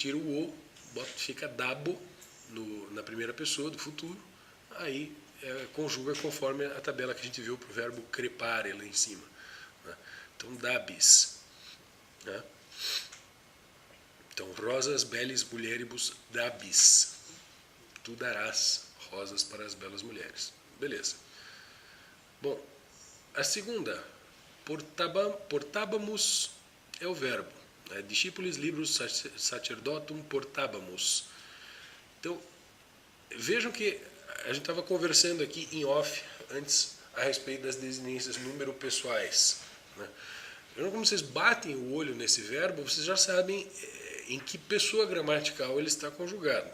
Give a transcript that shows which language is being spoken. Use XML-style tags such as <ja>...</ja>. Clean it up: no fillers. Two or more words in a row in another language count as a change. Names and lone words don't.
<pt>Tira o o, fica dabo na primeira pessoa do futuro, aí conjuga conforme a tabela que a gente viu para o verbo crepare lá em cima. Né? Então, dabis. Né?</pt> <la>Então, rosas belis mulieribus dabis.</la> <pt>Tu darás rosas para as belas mulheres. Beleza. Bom, a segunda, portábamos é o verbo.</pt> <la>Né? Discípulos libros sacerdotum portábamos.</la> <pt>Então, vejam que a gente estava conversando aqui em off antes a respeito das desinências número pessoais. Né? Vejam como vocês batem o olho nesse verbo, vocês já sabem em que pessoa gramatical ele está conjugado.</pt>